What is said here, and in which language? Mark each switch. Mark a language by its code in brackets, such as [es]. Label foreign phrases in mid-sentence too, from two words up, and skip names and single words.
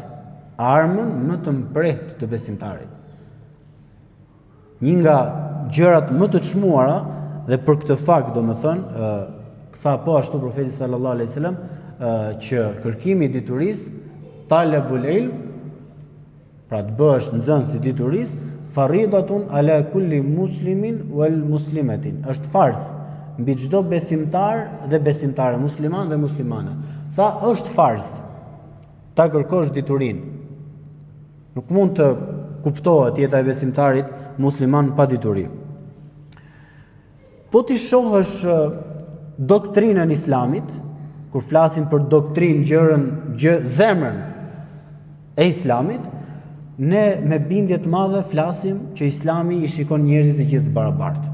[sq] Armën më të mpret të besimtarit. Një nga gjërat më të çmuara dhe për këtë fakt domethënë tha po ashtu profeti [ar] صلى الله عليه وسلم [sq] që kërkimi i diturisë [ar] طلب العلم, [sq] pra të bësh nxënës i diturisë, [ar] فريضة على كل مسلم والمسلمات, [sq] është farz mbi çdo besimtar dhe besimtare, musliman dhe muslimane. Tha është farz ta kërkosh diturinë. Nuk mund të kuptohet jeta e besimtarit musliman pa dituri. Po ti shohësh doktrinën islamit, kur flasim për doktrinë zemrën e islamit, ne me bindje të madhe flasim që Islami i shikon njerëzit e gjithë barabartë.